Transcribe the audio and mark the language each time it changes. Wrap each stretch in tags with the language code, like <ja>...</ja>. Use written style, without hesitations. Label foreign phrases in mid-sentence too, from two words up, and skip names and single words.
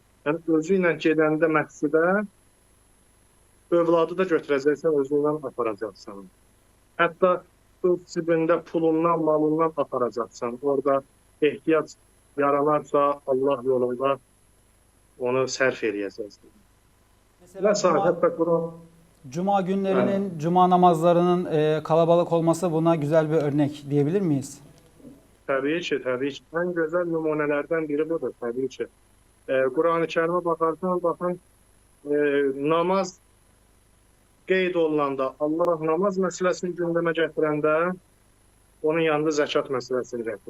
<az>Yəni, özü ilə gedəndə məscidə övladı da götürəcəksən, özü ilə aparacaqsan. Hətta öz cibində pulundan, malından aparacaqsan. Orada ehtiyac yaranarsa Allah yolunda onu sərf eləyəcəksən.</az> <tr>Mesela Cuma günlerinin, Cuma namazlarının kalabalık olması buna güzel bir örnek diyebilir miyiz?</tr> <az>Təbii ki, təbii ki. Ən gözəl nümunələrdən biri budur, təbii ki. Quran-ı Kərimə baxarsan, baxın, namaz qeyd olunanda, Allah namaz məsələsini gündəmə gətirəndə, onun yanında zəkat məsələsini gətirir.</az>